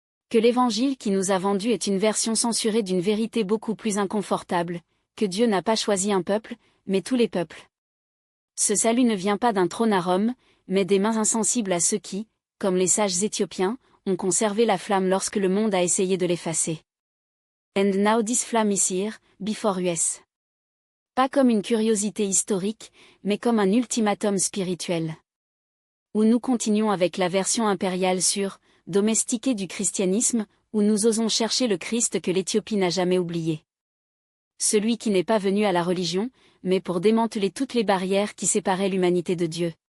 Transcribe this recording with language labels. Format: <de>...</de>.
<fr>Que l'Évangile qui nous a vendu est une version censurée d'une vérité beaucoup plus inconfortable, que Dieu n'a pas choisi un peuple, mais tous les peuples. Ce salut ne vient pas d'un trône à Rome, mais des mains insensibles à ceux qui, comme les sages Éthiopiens, ont conservé la flamme lorsque le monde a essayé de l'effacer.</fr> <en>And now this flame is here, before us.</en> <fr>Pas comme une curiosité historique, mais comme un ultimatum spirituel. Où nous continuons avec la version impériale sur « domestiqué du christianisme », où nous osons chercher le Christ que l'Éthiopie n'a jamais oublié. Celui qui n'est pas venu à la religion, mais pour démanteler toutes les barrières qui séparaient l'humanité de Dieu.</fr>